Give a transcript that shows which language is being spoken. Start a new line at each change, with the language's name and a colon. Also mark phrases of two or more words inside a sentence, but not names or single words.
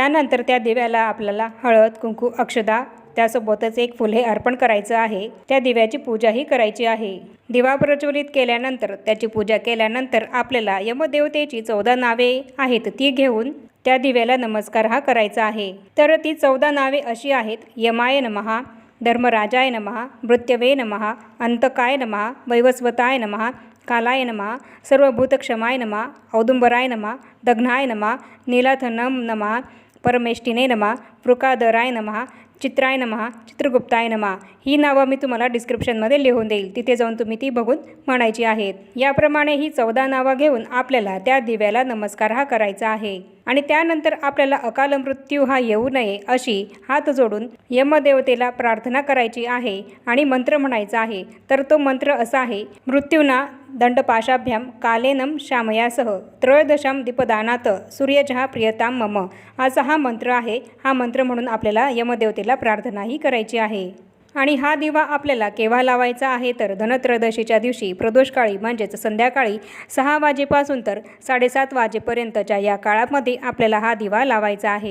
Marathi: त्यानंतर त्या दिव्याला आपल्याला हळद, कुंकू, अक्षदा त्यासोबतच एक फुल हे अर्पण करायचं आहे। त्या दिव्याची पूजाही करायची आहे। दिवा प्रज्वलित केल्यानंतर त्याची पूजा केल्यानंतर आपल्याला यमदेवतेची 14 नावे आहेत ती घेऊन त्या दिव्याला नमस्कार हा करायचा आहे। तर ती 14 नावे अशी आहेत:
Sanskrit: यमाय नमः, धर्मराजाय नमः, मृत्यवे नमः, अंतकाय नमः, वैवस्वताय नमः, कालाय नमः, सर्वभूतक्षमाय नमः, औदुंबराय नमः, दग्नाय नमः, नीलाथनम नमः, परमेष्टिने नमः, वृकादराय नमः, चित्राय नमः, चित्रगुप्ताय नमः।
Marathi: ही नावं मी तुम्हाला डिस्क्रिप्शनमध्ये लिहून देईल, तिथे जाऊन तुम्ही ती बघून म्हणायची आहेत। याप्रमाणे ही 14 नावं घेऊन आपल्याला त्या दिव्याला नमस्कार हा करायचा आहे आणि त्यानंतर आपल्याला अकाल मृत्यू हा येऊ नये अशी हात जोडून यमदेवतेला प्रार्थना करायची आहे आणि मंत्र म्हणायचा आहे। तर तो मंत्र असा आहे:
Sanskrit: मृत्यूना दंडपाशाभ्याम कालेनम शामयासह त्रयोदशाम दीपदानात सूर्यजहा प्रियताम मम,
Marathi: असा हा मंत्र आहे। हा मंत्र म्हणून आपल्याला यमदेवतेला प्रार्थनाही करायची आहे। आणि हा दिवा आपल्याला केव्हा लावायचा आहे तर धनत्रयोदशीच्या दिवशी प्रदोषकाळी म्हणजेच संध्याकाळी 6 वाजेपासून तर 7:30 वाजेपर्यंतच्या या काळामध्ये आपल्याला हा दिवा लावायचा आहे।